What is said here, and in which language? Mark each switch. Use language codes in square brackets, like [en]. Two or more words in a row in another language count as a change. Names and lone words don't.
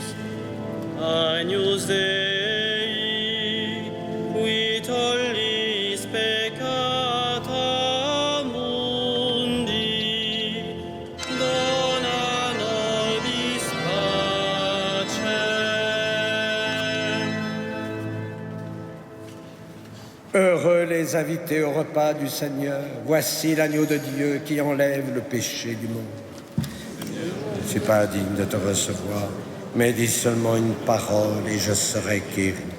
[la] Agnus Dei, qui tollis peccata mundi, dona nobis pacem. [fr] Heureux les invités au repas du Seigneur. Voici l'agneau de Dieu qui enlève le péché du monde. Je ne suis pas digne de te recevoir, mais dis seulement une parole et je serai guéri.